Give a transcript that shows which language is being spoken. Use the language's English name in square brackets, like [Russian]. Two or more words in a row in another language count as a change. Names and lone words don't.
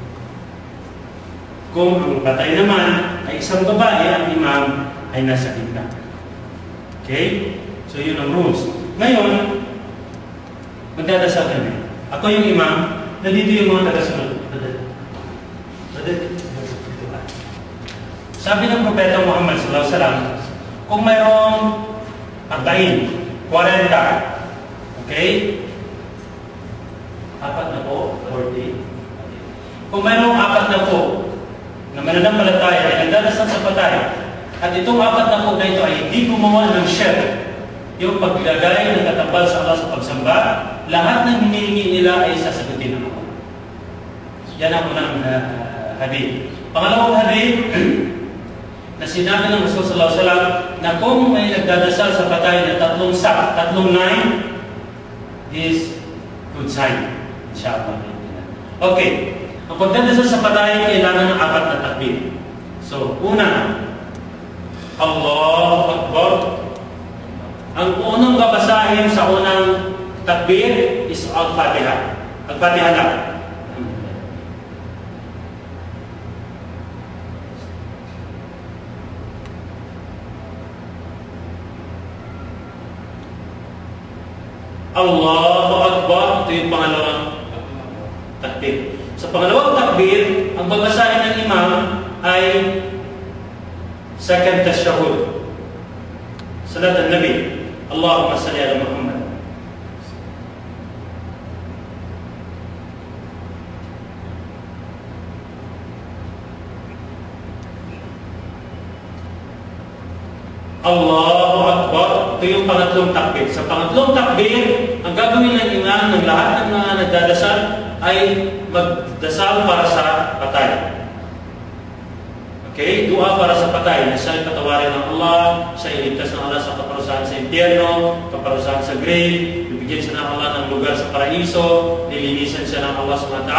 [Filipino] Kung ang patay naman ay isang babae, ang imam ay nasa gitna. Okay? So, yun ang rules. Ngayon, magdadasal kami. Ako yung imam, nandito yung mga tagasunod. Sabi ng Propeta Muhammad [Arabic] صلى الله عليه وسلم, [Filipino] kung mayroong 40, okay? Apat na po, 40. Kung mayroong 40 na mananampalataya ay nagdadasal sa patay, at itong 40 na ito ay hindi gumawa ng shirk, yung paglagay ng katambal sa Allah sa pagsamba, lahat ng hinihingi nila ay sasagutin ng Allah. Yan ang unang hadith. Pangalawang hadith na sinabi ng Rasul [Arabic] صلى الله عليه وسلم [Filipino] na kung may nagdadasal sa patay na tatlong [English] line is good sign. [Filipino] Inshallah. Okay. Ang pagdadasal sa patay kailangan ng 4 na takbir. So, una, [Arabic] الله أكبر. [Filipino] Ang unang babasahin sa unang takbir is Al-Fatiha. Al-Fatiha lang. [Arabic] الله أكبر. [Filipino] Ito yung pangalawang takbir. Sa pangalawang takbir, ang babasahin ng imam ay second tashahud. [Arabic] صلاة النبي. اللهم صل على محمد. الله أكبر. [Filipino] Ito yung pangatlong takbir. Sa pangatlong takbir, ang gagawin ng imam ng lahat ng mga nagdadasal ay magdasal para sa patay. Okay? Dua para sa patay na siya ay patawarin ng Allah, siya ay iligtas ng Allah sa kaparusahan sa impyerno, kaparusahan sa grave, bibigyan siya ng Allah ng lugar sa paraiso, nilinisan siya ng Allah SWT.